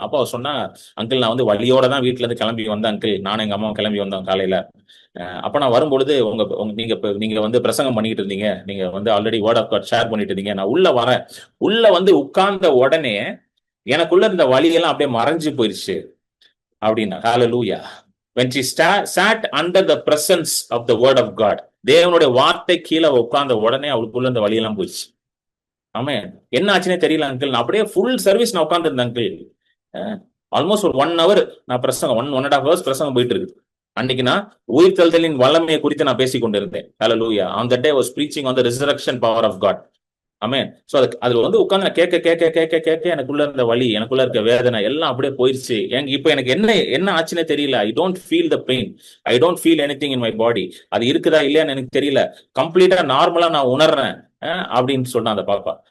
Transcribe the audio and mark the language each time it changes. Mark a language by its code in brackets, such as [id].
[ta] அப்போ அவ சொன்னா, அங்கிள் நான் வந்து வலியோட தான் வீட்டுல இருந்து கிளம்பி வந்தேன் அங்கிள், நானும் எங்க அம்மாவும் கிளம்பி வந்தோம் காலையில. அப்ப நான் வரும்பொழுது நீங்க வந்து பிரசங்கம் பண்ணிட்டு இருந்தீங்க, நீங்க வந்து already word of God share பண்ணிட்டு இருந்தீங்க. நான் உள்ள வரேன், உள்ள வந்து உட்கார்ந்த உடனே எனக்குள்ள இருந்த வலியெல்லாம் அப்படியே மறைஞ்சு போயிருச்சு அப்படின்னா. ஹalleluya. [en] when she sat under the presence of the word of God, [ta] தேவனுடைய வார்த்தை கீழே உட்கார்ந்த உடனே அவளுக்குள்ள இருந்த வலியெல்லாம் போயிடுச்சு. ஆமே, என்ன ஆச்சுன்னே தெரியல அங்கிள். நான் அப்படியே ஃபுல் சர்வீஸ் நான் உட்கார்ந்து இருந்தேன் அங்கிள். ஆல்மோஸ்ட் ஒரு 1 hour நான் பிரசங்கம் 1.5 hours பிரசங்கம் போயிட்டு இருக்கு. அன்னைக்கு நான் உயிர்த்தெழுதலின் வல்லமையை குறித்து நான் பேசிக் கொண்டிருந்தேன். ஹalleluya. [en] on that day I was preaching on the resurrection power of God. [ta] Amen. So அதுல வந்து உட்கார்ந்து நான் கேட்க எனக்குள்ள இருந்த வலி, எனக்குள்ள இருக்க வேதனை எல்லாம் அப்படியே போயிருச்சு. இப்ப எனக்கு என்ன ஆச்சுன்னே தெரியல. [en] I don't feel the pain, I don't feel anything in my body. [ta] அது இருக்குதா இல்லையான்னு எனக்கு தெரியல. கம்ப்ளீட்டா நார்மலா நான் உணர்றேன் அப்படின்னு சொன்னேன் அந்த பாப்பா.